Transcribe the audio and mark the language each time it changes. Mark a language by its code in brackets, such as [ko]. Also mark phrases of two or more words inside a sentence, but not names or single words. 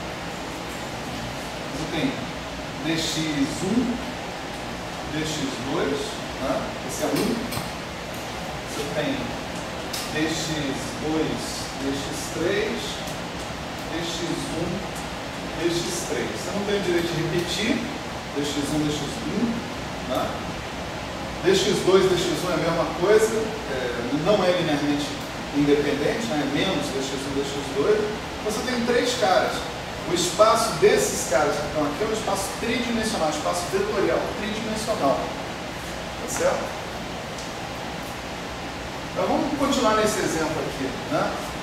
[pt] Você tem dx1, dx2, né? Esse é 1. Você tem dx2, dx3, dx1, dx3. Você não tem o direito de repetir dx1, dx1, né? dx2, dx1 é a mesma coisa, não é linearmente independente, né? É menos dx1, dx2. Você tem 3 caras. O espaço desses caras que estão aqui é um espaço tridimensional, um espaço vetorial tridimensional. Tá certo? Então vamos continuar nesse exemplo aqui, né?